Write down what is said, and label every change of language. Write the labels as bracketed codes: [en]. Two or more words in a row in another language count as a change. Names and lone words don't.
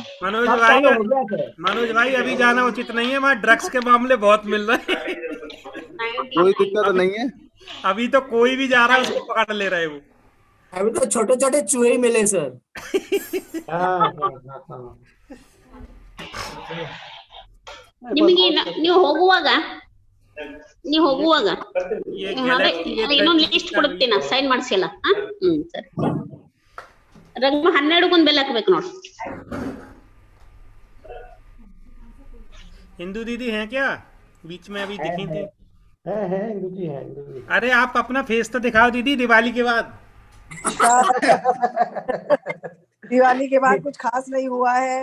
[hi] मनोज सब भाई, चालू हो गया सर। मनोज भाई अभी जाना उचित नहीं है, वहाँ ड्रग्स के मामले बहुत मिल रहे हैं। कोई दिक्कत नहीं है। अभी तो कोई भी जा रहा है उसको पकड़ ले रहे हैं वो। अभी तो छोटे छोटे चूहे ही मिले सर। हाँ। [kn] ನೀವು ಹೋಗುವಾಗ [hi] ये [kn] ಅದೇ [hi] गैलेक्सी के [kn] ಇನ್ನೊಂದು ಲಿಸ್ಟ್ ಕೊಡ್ತೀನಿ, ಸೈನ್ ಮಾಡಿಸಿಲ್ಲ. ಸರಿ ರಂಗ 12 ಬೆಲ್ ಹಾಕ್ಬೇಕು ನೋಡಿ. [hi] हिंदू दीदी हैं क्या? बीच में अभी दिखी थी। है इंदु जी, है इंदु जी। अरे आप अपना फेस तो दिखाओ दीदी, दिवाली के बाद। दिवाली के बाद कुछ खास नहीं हुआ है।